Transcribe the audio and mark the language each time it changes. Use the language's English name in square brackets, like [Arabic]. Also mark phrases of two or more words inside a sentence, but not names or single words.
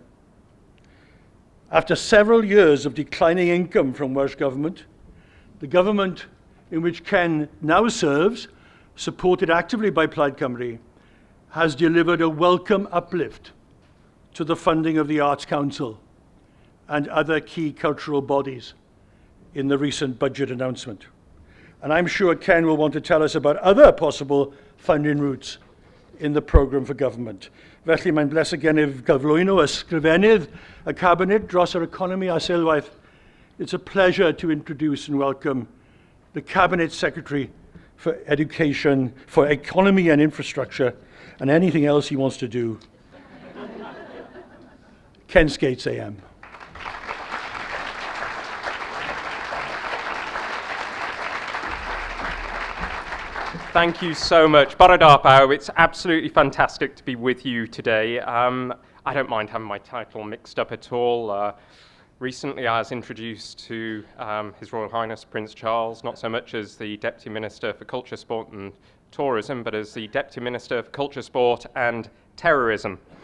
[English] After several years of declining income from Welsh Government, the government in which Ken now serves, supported actively by Plaid Cymru, has delivered a welcome uplift to the funding of the Arts Council and other key cultural bodies in the recent budget announcement. And I'm sure Ken will want to tell us about other possible funding routes in the programme for government. [Welsh] Felly mae'n bles y gennyf gyflwyno Ysgrifennydd y Cabinet dros yr Economi a Seilwaith. [English] It's a pleasure to introduce and welcome the Cabinet Secretary for Education, for Economy and Infrastructure, and anything else he wants to do, Ken Skates AM. Thank you so much. [Welsh] Bore da pawb. [English] It's absolutely fantastic to be with you today. I don't mind having my title mixed up at all. Recently I was introduced to His Royal Highness Prince Charles, not so much as the Deputy Minister for Culture, Sport and Tourism, but as the Deputy Minister for Culture, Sport and Terrorism.